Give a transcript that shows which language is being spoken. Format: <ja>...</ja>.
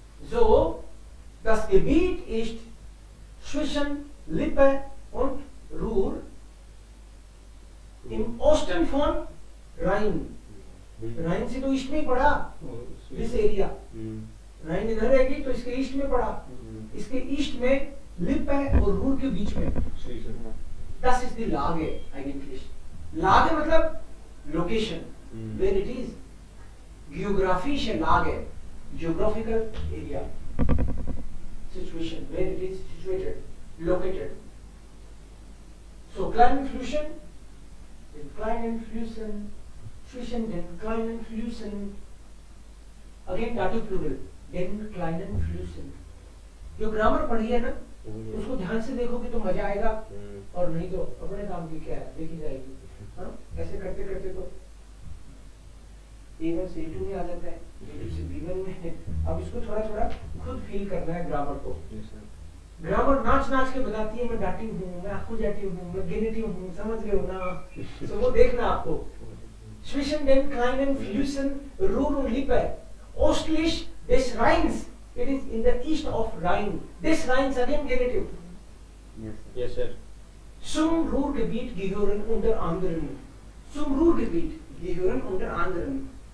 <de>So, das Gebiet ist zwischen Lippe und Ruhr im Osten von Rhein.</de> <hi>Rhein से तो east में ही पड़ा this area, राइन इधर रहेगी तो इसके ईस्ट में पड़ा, इसके ईस्ट में लिppe और रूर के बीच में।</hi> <de>Das ist die Lage eigentlich. Lage</de> <hi>मतलब location,</hi> <en>where it is.</en> <de>Geographische Lage,</de> <en>geographical area, situation, where it is situated, located.</en> <de>So kleinen Flüssen, den kleinen Flüssen, zwischen den kleinen Flüssen,</de> <en>again dative plural,</en> <de>den kleinen Flüssen.</de> <hi>जो grammar पढ़ी है ना, उसको ध्यान से देखोगे तो मजा आएगा, और नहीं तो अपने काम की क्या है देखी जाएगी। हाँ ऐसे करते करते तो A1 से A2 में आ जाता है, A2 से B1 में। अब इसको थोड़ा थोड़ा खुद फील करना है ग्रामर को। ग्रामर नाच नाच के बताती है मैं डाटिव हूँ, मैं आकुजाटिव हूँ, मैं गेनेटिव हूँ, समझ गए हो ना? तो वो देखना आपको।</hi> <de>Zwischen den kleinen Flüssen Ruhr und Lippe, östlich des Rheins,</de> <en>it is in the east of Rhine.</en> <de>Des Rheins again genitive.</de> <en>Yes sir.</en> <de>Zum Ruhrgebiet gehören unter anderem. Zum Ruhrgebiet gehören unter anderem.</de>